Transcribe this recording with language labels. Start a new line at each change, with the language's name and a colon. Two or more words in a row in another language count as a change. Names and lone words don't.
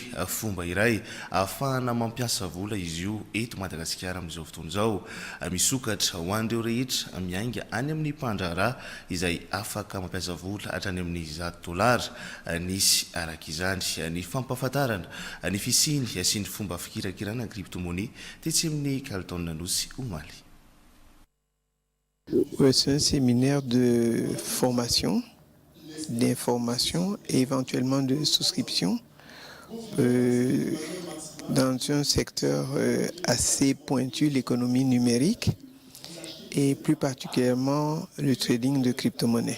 Malagasy: Fomba iray ahafahana mampiasa vola izy io eto Madagasikara amin'izao fotoana izao misokatra ho an'ireo rehetra miainga any amin'ny mpandraharaha izay afaka mampiasa vola hatrany amin'ny $100 nisy araka izany ny fampahafantarana ny fisiny sy ny fomba fikirakirana crypto-monnaie tetsy amin'ny Carlton Nanosy Omaly.
French: C'est un séminaire de formation, d'information et éventuellement de souscription dans un secteur assez pointu, l'économie numérique et plus particulièrement le trading de crypto-monnaies.